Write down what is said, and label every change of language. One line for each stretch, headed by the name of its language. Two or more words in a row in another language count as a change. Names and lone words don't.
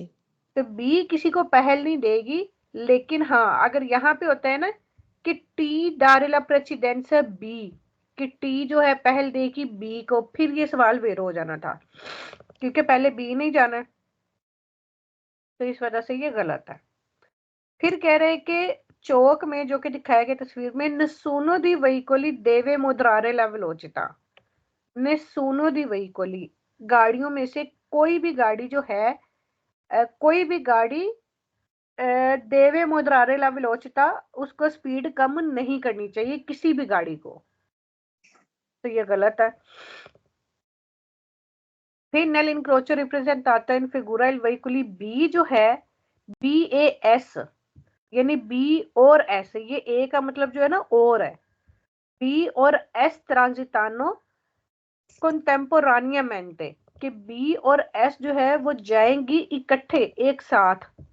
Hindi: तो बी किसी को पहल नहीं देगी, लेकिन हाँ अगर यहाँ पे होता है ना कि टी
Italian: dare la precedenza
Hindi: बी, कि टी जो है पहल देगी बी को, फिर ये सवाल वेरो हो जाना था क्योंकि पहले बी नहीं जाना है, तो इस वजह से ये गलत है। फिर कह रहे हैं कि चौक में जो कि दिखाया गया तस्वीर में,
Italian: nessuno di veicoli deve moderare la velocità, nessuno di veicoli,
Hindi: गाड़ियों में से कोई भी गाड़ी जो है कोई भी गाड़ी
Italian: deve moderare la velocità,
Hindi: उसको स्पीड कम नहीं करनी चाहिए किसी भी गाड़ी को, तो ये गलत है। फिर
Italian: nel incrocio rappresentata in figura il veicoli,
Hindi: बी जो है बी ए एस, यानी बी और एस, ये ए का मतलब जो है ना और है, बी और एस
Italian: transitano contemporaneamente,
Hindi: कि बी और एस जो है वो जाएंगी इकट्ठे एक साथ।